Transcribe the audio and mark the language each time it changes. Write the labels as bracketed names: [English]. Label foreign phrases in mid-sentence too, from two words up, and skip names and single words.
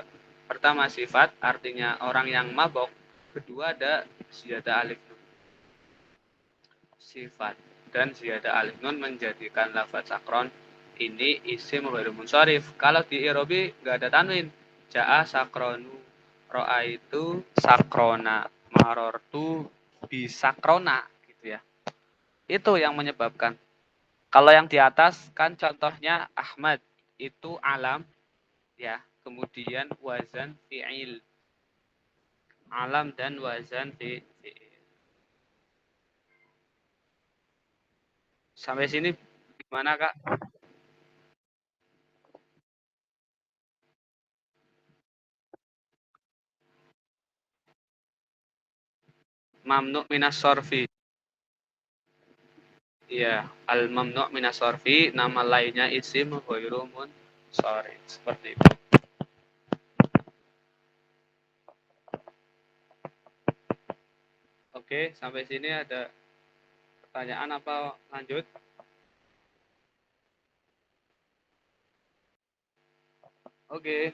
[Indonesian] Pertama sifat artinya orang yang mabok, kedua ada [Arabic] زيادة ألف نون. [Indonesian] Sifat dan [Arabic] زيادة ألف نون [Indonesian] menjadikan lafadz sakron ini [Arabic] اسم غير منصرف. [Indonesian] Kalau di irobi nggak ada tanwin. [Arabic] جاء سكران رأى itu سكران مررت بسكران [Indonesian] gitu ya. Itu yang menyebabkan. Kalau yang di atas kan contohnya Ahmad itu alam ya, kemudian [Arabic] وزن فعل. [Indonesian] Alam dan [Arabic] وزن فعل. [Indonesian] Sampai sini gimana Kak? [Arabic] ممنوع من الصرف. [Indonesian] Iya, [Arabic] الممنوع من الصرف [Indonesian] nama lainnya [Arabic] اسم غير [Indonesian] sorry seperti itu. Oke, sampai sini ada pertanyaan apa lanjut? Oke.